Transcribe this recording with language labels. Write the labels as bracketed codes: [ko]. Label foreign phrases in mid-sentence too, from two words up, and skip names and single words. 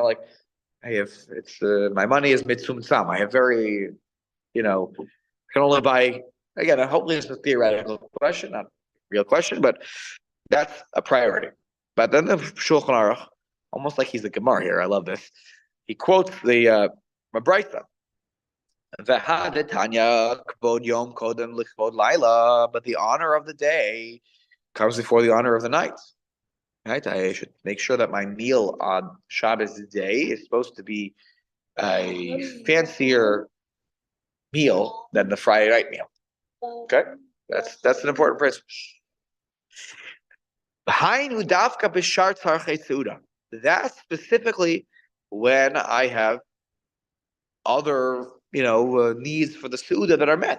[en] Like, hey, if it's my money is mitzum tzam, I have very, can only buy, again, hopefully it's a theoretical question, not a real question, but that's a priority. But then the Shulchan Aruch, almost like he's a Gemara here, I love this. He quotes the Mabraisa. [he] והא דתניא כבוד יום קודם לכבוד לילה, [en] but the honor of the day comes before the honor of the night. Right? I should make sure that my meal on Shabbos day is supposed to be a fancier meal than the Friday night meal. Okay, that's an important principle. That's specifically when I have other needs for the Suda that are met.